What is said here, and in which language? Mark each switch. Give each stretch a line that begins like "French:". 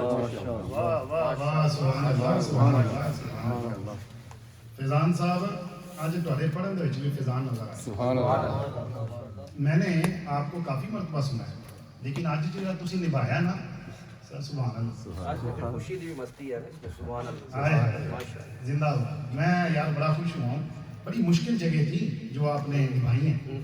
Hindi: वाह सुभान अल्लाह सुभान अल्लाह सुभान अल्लाह।
Punjabi: फैजान साहब आज ਤੁਹਾਡੇ ਪੜ੍ਹਨ ਦੇ ਵਿੱਚ ਵੀ ਫੈਜ਼ਾਨ ਨਜ਼ਰ ਆਇਆ। ਸੁਭਾਨ ਅੱਲਾਹ।
Hindi: मैंने आपको काफ़ी मरतबा सुना है, लेकिन आज जो
Punjabi: तुसी निभाया ना सर,
Hindi: सुभान अल्लाह। आज मुझे खुशी दी मस्ती है इसमें, सुभान अल्लाह आए माशाअल्लाह। जिंदाबाद। मैं यार बड़ा खुश हुआ हूँ, बड़ी मुश्किल जगह थी जो आपने निभाई है।